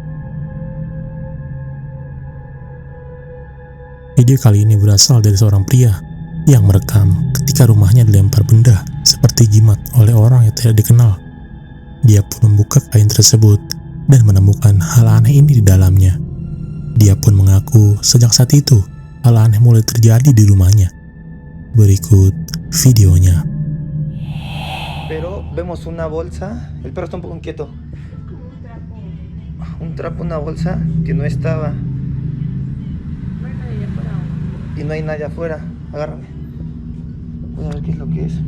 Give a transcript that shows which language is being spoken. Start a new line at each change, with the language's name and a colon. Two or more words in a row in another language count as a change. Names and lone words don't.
Indonesian: Video kali ini berasal dari seorang pria yang merekam ketika rumahnya dilempar benda seperti jimat oleh orang yang tidak dikenal. Dia pun membuka kain tersebut dan menemukan hal aneh ini di dalamnya. Dia pun mengaku sejak saat itu hal aneh mulai terjadi di rumahnya. Berikut videonya.
Spanish: Pero vemos una bolsa, el perro está un poco inquieto. Un trapo, una bolsa que no estaba. Y no hay nadie afuera. Agárrame. Voy a ver qué es lo que es.